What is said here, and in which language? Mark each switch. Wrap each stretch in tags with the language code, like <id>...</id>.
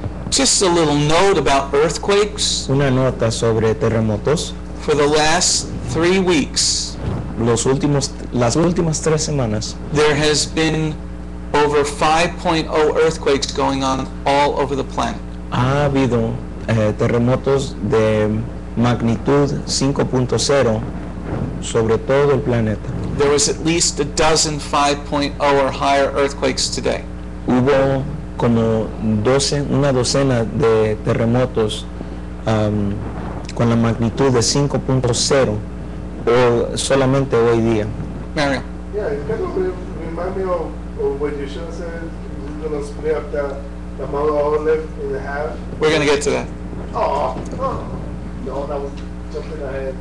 <en>Just a little note about earthquakes.</en> <es>Una nota sobre terremotos.</es> <en>For the last 3 weeks,</en> <es>Las últimas 3 semanas</es> <en>there has been over 5.0 earthquakes going on all over the planet.</en> <es>ha habido terremotos de magnitud 5.0 sobre todo el planeta.</es> <en>There was at least a dozen 5.0 or higher earthquakes today.</en> <es>Hubo como una docena de terremotos con la magnitud de 5.0 o solamente hoy día.</es> <en>Mario. Yeah, it kind of remind me of what Yeshua said. He's going to split up the Mount Olive in half. We're going to get to that. Oh, no, that was jumping ahead.</en>